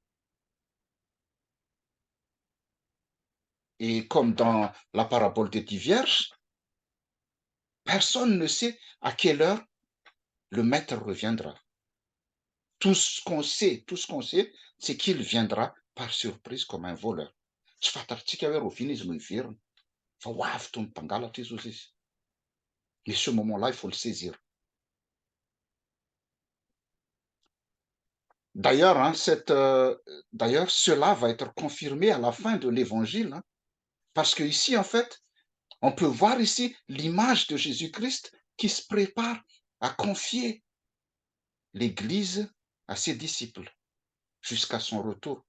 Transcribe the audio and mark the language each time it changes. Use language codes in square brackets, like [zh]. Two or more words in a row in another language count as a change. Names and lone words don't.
[fr] Et comme dans la parabole des 10 vierges, personne ne sait à quelle heure le maître reviendra. Tout ce qu'on sait, c'est qu'il viendra par surprise comme un voleur. [mg] Tsy fantatritsika hoe rôvina izy no hiverina fa ho avy toy ny mpangalatra izy izy. [fr] Mais ce moment-là, il faut le saisir. D'ailleurs, hein, d'ailleurs, cela va être confirmé à la fin de l'évangile, hein, parce que ici, en fait, on peut voir ici l'image de Jésus-Christ qui se prépare à confier l'Église à ses disciples jusqu'à son retour.